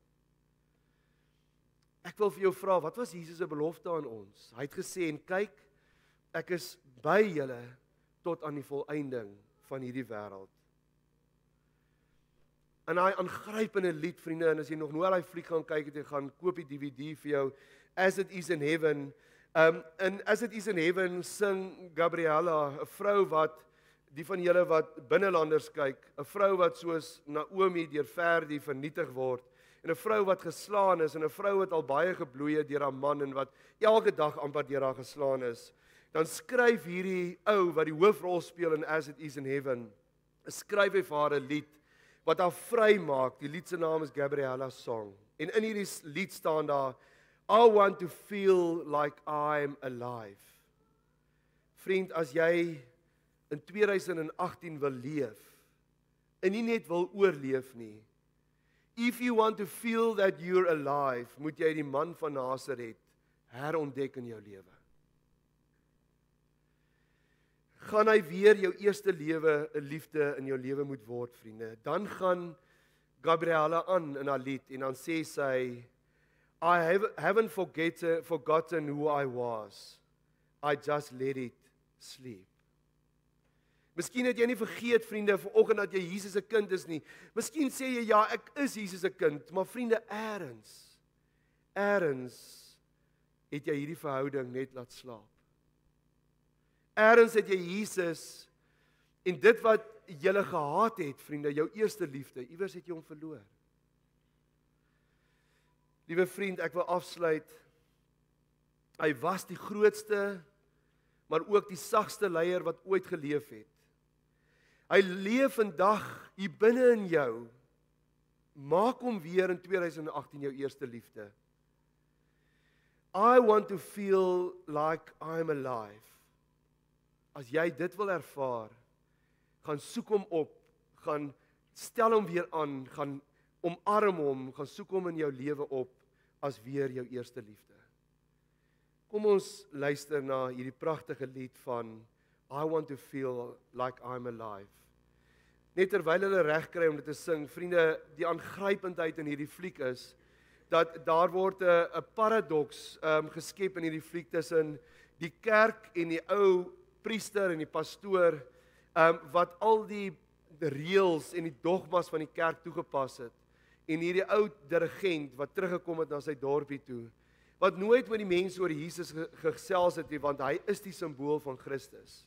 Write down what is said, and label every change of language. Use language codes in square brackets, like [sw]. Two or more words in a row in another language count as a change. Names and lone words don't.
[af] Ek wil vir jou vra, wat was Jesus se belofte aan ons? Hy het gesê, en kyk, ek is by julle tot aan die volëinding van hierdie wêreld. En hy aangrypende lied, vriende, en as jy nog nooit daai fliek gaan kyk het, jy gaan koop die DVD vir jou, As It Is in Heaven. En As It Is in Heaven sing Gabriella, 'n vrou wat, die van julle wat binnelanders kyk, 'n vrou wat soos Naomi deur Verdi vernietig word, en 'n vrou wat geslaan is, en 'n vrou wat al baie gebloei het deur haar man, en wat elke dag amper deur haar geslaan is. Dan skryf hierdie ou wat die hoofrol speel in As It Is in Heaven, skryf hy vir haar 'n lied wat haar vry maak. Die lied se naam is Gabriella's Song. En in hierdie lied staan daar, [en] I want to feel like I'm alive. [af] Vriend, as jy in 2018 wil leef, en nie net wil oorleef nie, [en] if you want to feel that you're alive, [af] moet jy die man van Nasaret herontdek in jou lewe. gaan hy weer jou eerste lewe 'n liefde in jou lewe moet word, vriende. Dan gaan Gabriella aan in haar lied en dan sê sy, [en] I haven't forgotten who I was. I just let it sleep. [af] Miskien het jy nie vergeet, vriende, vanoggend dat jy Jesus se kind is nie. Miskien sê jy, ja, ek is Jesus se kind, maar vriende, eers het jy hierdie verhouding net laat slaap. Eers het jy Jesus en dit wat jy gehaat het, vriende, jou eerste liefde, iewers het jy hom verloor. Liewe vriend, ek wil afsluit. Hy was die grootste, maar ook die sagste leier wat ooit geleef het. Hy leef vandag hier binne in jou. Maak hom weer in 2018 jou eerste liefde. [en] I want to feel like I'm alive. [af] As jy dit wil ervaar, gaan soek hom op, gaan stel hom weer aan, gaan omarm hom, gaan soek hom in jou lewe op as weer jou eerste liefde. Kom ons luister na hierdie pragtige lied van I want to feel like I'm alive. Net terwyl hulle reg kry om dit te sing, vriende, die aangrypendheid in hierdie fliek is dat daar word 'n paradoks geskep in hierdie fliek tussen die kerk en die ou priester en die pastoor wat al die reëls en die dogmas van die kerk toegepas het en hierdie ou dirigent wat teruggekom het na sy dorpie toe wat nooit met die mense oor Jesus gesels het nie, want hy is die simbool van Christus.